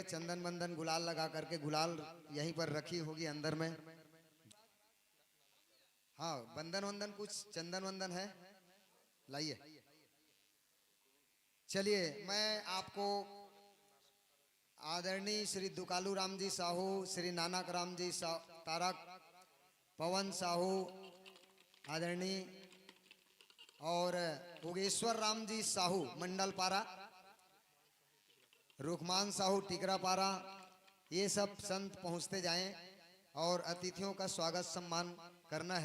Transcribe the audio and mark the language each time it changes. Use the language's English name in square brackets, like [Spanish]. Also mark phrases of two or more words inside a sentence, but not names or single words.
[Hindi] चंदन बंदन गुलाल लगा करके, गुलाल यहीं पर रखी होगी अंदर में। हाँ, बंदन वंदन कुछ चंदन वंदन है, लाइए। चलिए, मैं आपको आदरणीय श्री दुकालू राम जी साहू, श्री नानक राम जी तारक पवन साहू आदरणीय और उगेश्वर राम जी साहू मंडल पारा, रुखमान साहू टिकरा पारा, ये सब संत पहुंचते जाएं और अतिथियों का स्वागत सम्मान करना है।